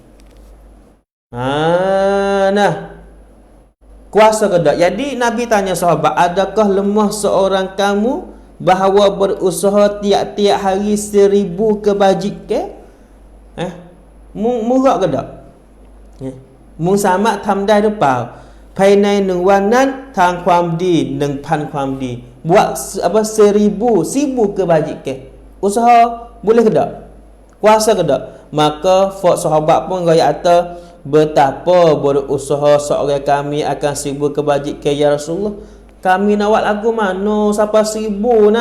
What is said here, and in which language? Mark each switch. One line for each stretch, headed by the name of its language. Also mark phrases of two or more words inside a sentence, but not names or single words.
Malay: Kuasa ke tak? Jadi Nabi tanya sahabat, adakah lemah seorang kamu bahawa berusaha tiap-tiap hari 1000 kebajikan? Murah ke tak? Mu
Thai: สามารถทำได้หรือเปล่าภายใน1 วันนั้นทางความดี 1,000 ความดี
Malay: buat 1000 kebajikan. Usaha boleh ke tak? Kuasa ke tak? Maka sahabat pun gaya kata, betapa berusaha seorang kami akan 1000 kebajikan
Arabic: يا رسول الله.
Malay: Kami nak buat lagu mana sampai 1000 nah.